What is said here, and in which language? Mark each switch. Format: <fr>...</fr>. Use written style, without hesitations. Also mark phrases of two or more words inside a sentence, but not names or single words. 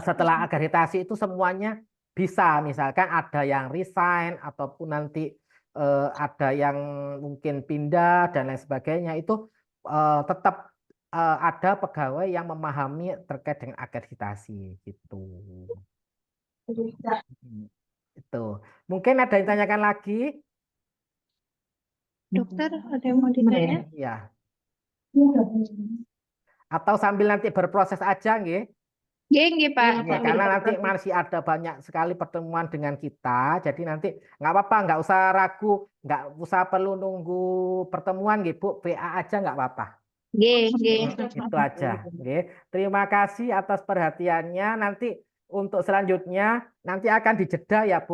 <id>setelah akreditasi itu semuanya bisa, misalkan ada yang resign ataupun nanti ada yang mungkin pindah dan lain sebagainya itu tetap ada pegawai yang memahami terkait dengan akreditasi gitu. Itu. Mungkin ada yang tanyakan lagi? Dokter, ada yang mau ditanya? Ya. Atau sambil nanti berproses aja, nggih. Nggih, Pak. Ya, Sambil karena nanti berproses. masih ada banyak sekali pertemuan dengan kita, jadi nanti nggak apa-apa, nggak usah ragu, nggak usah perlu nunggu pertemuan, gitu, PA aja nggak apa-apa. Nggih. Itu aja. Oke. Terima kasih atas perhatiannya. Nanti untuk selanjutnya nanti akan dijeda ya, Bu.</id>